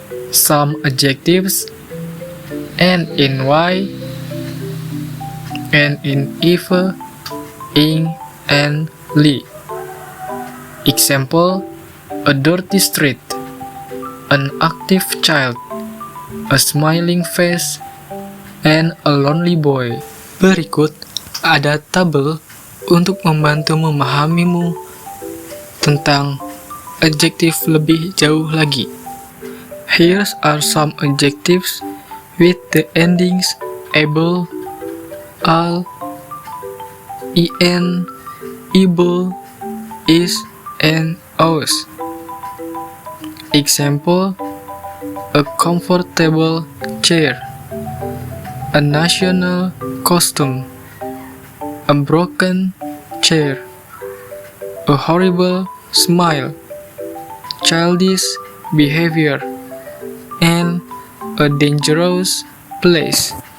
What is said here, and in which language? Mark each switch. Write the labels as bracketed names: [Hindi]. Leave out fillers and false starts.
[English] Some adjectives end in y, and in eve, ing, and li. Example, a dirty street, an active child, a smiling face, and a lonely boy. [Indonesian] Berikut ada tabel untuk membantu memahamimu tentang adjektif lebih jauh lagi. [English] Here are some adjectives with the endings able, al, in, able, is, and os. Example, a comfortable chair, a national costume, a broken chair, a horrible smile, childish behavior, and a dangerous place.